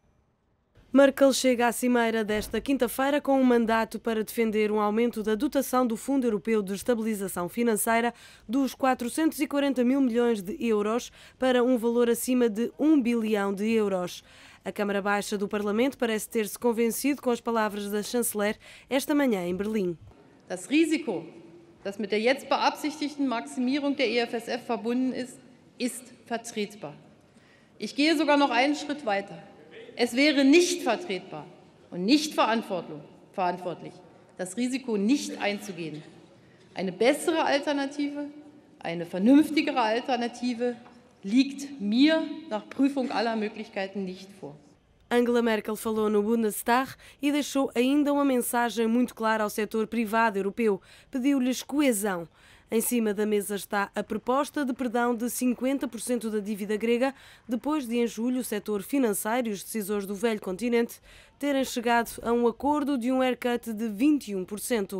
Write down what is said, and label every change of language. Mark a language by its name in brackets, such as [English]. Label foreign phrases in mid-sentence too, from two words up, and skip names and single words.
[Portuguese] Merkel chega à cimeira desta quinta-feira com um mandato para defender um aumento da dotação do Fundo Europeu de Estabilização Financeira dos 440 mil milhões de euros para um valor acima de 1 bilhão de euros. A Câmara Baixa do Parlamento parece ter-se convencido com as palavras da chanceler esta manhã em Berlim. [German] Das Risiko, das mit der jetzt beabsichtigten Maximierung der EFSF verbunden ist, ist vertretbar. Ich gehe sogar noch einen Schritt weiter. Es wäre nicht vertretbar und nicht verantwortlich, das Risiko nicht einzugehen. Eine bessere Alternative, eine vernünftigere Alternative liegt mir nach Prüfung aller Möglichkeiten nicht vor. [Portuguese] Angela Merkel falou no Bundestag e deixou ainda uma mensagem muito clara ao setor privado europeu. Pediu-lhes coesão. Em cima da mesa está a proposta de perdão de 50% da dívida grega, depois de, em julho, o setor financeiro e os decisores do velho continente terem chegado a um acordo de um haircut de 21%.